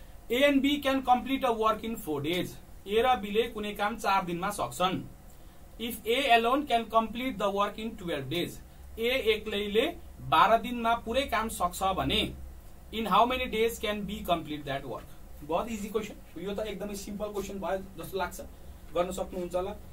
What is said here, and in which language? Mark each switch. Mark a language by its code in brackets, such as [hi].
[en] A and B can complete a work in 4 days. [ne] A र B ले कुनै काम 4 दिनमा सक्छन्। [en] If A alone can complete the work in 12 days. [ne] A एक्लैले 12 दिनमा पुरै काम सक्छ भने [en] in how many days can B complete that work? बहुत easy question. [ne] यो त एकदमै सिम्पल क्वेशन भयो जस्तो लाग्छ, गर्न सक्नुहुन्छ होला।